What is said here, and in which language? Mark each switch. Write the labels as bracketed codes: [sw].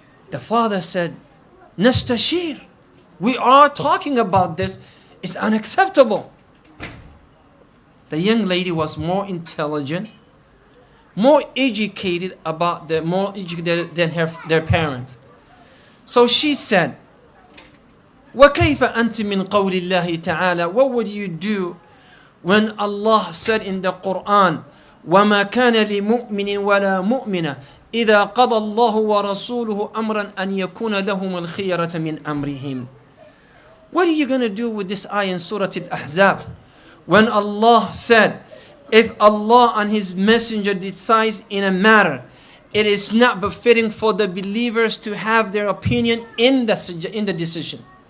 [en] The father said, Nastashir. We are talking about this. It's unacceptable. The young lady was more intelligent, more educated than their parents. So she said, [ar] وَكَيْفَ أَنْتِ مِنْ قَوْلِ اللَّهِ تَعَالَى? [en] What would you do when Allah said in the Quran, [ar] وَمَا كَانَ لِمُؤْمِنٍ وَلَا مُؤْمِنَةٍ إذا قضى الله ورسوله أمرا أن يكون لهم الخيرة من أمرهم. [en] What are you going to do with this ayah in Surah Al-Ahzab? When Allah said, if Allah and His Messenger decides in a matter, it is not befitting for the believers to have their opinion in the decision.